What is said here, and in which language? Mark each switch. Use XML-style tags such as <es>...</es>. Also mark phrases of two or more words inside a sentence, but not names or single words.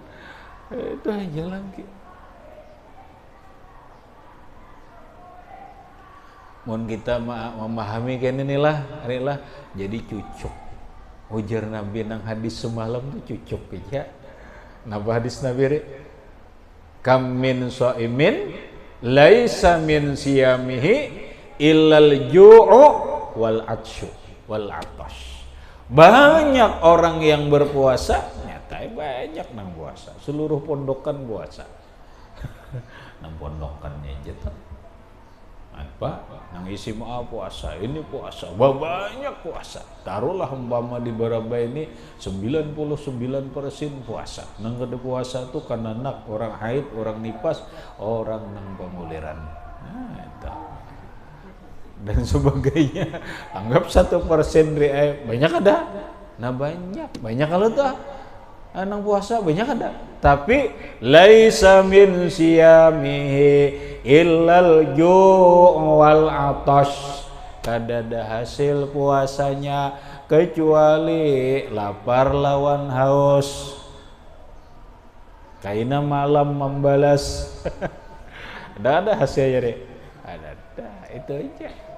<bjn>Itu aja lagi. mun kita memahami kan inilah jadi cucuk. Ujar Nabi nang hadis semalam tuh cucuk ya. Napa hadis Nabi re?</bjn> <ar>كم من صائم ليس من صيامه إلا الجوع والعطش والعطش.</ar> <bjn>Banyak orang yang berpuasa, nyata banyak nang puasa. Seluruh pondokan puasa. Nang pondokannya aja tuh. Apa? Nang isi puasa, ini puasa, banyak puasa. Taruhlah umpama di Baraba ini 99% puasa. Nang kada puasa tuh kan anak, orang haid, orang nipas, orang nang penguliran. Nah, itu. Dan sebagainya. Anggap 1% banyak ada. Nah banyak kalau tuh nang puasa banyak ada. Tapi</bjn> <ar>ليس من صيامه إلا الجوع والعطش.</ar> <bjn>Kada ada hasil puasanya kecuali lapar lawan haus. Kaina malam membalas. ada hasilnya deh. Ada itu aja.</bjn>